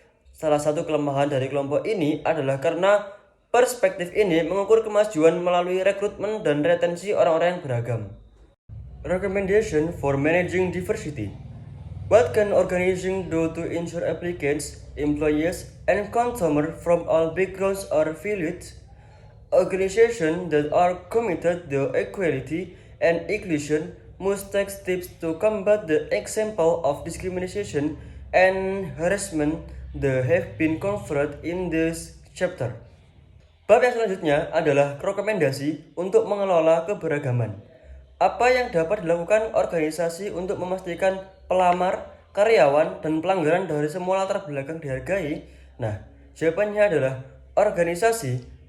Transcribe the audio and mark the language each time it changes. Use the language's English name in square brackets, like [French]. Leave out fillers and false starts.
[Indonesian] Salah satu kelemahan dari kelompok ini adalah karena perspektif ini mengukur kemajuan melalui rekrutmen dan retensi orang-orang yang beragam. [English] Recommendation for managing diversity. What can organizations do to ensure applicants, employees, and consumers from all backgrounds are valued? Organizations that are committed to equality and inclusion must take steps to combat the example of discrimination and harassment that have been covered in this chapter. [Indonesian] Bab yang selanjutnya adalah rekomendasi untuk mengelola keberagaman. Apa yang dapat dilakukan organisasi untuk memastikan pelamar, karyawan, dan pelanggaran dari semua latar belakang dihargai? Nah, jawabannya adalah organisasi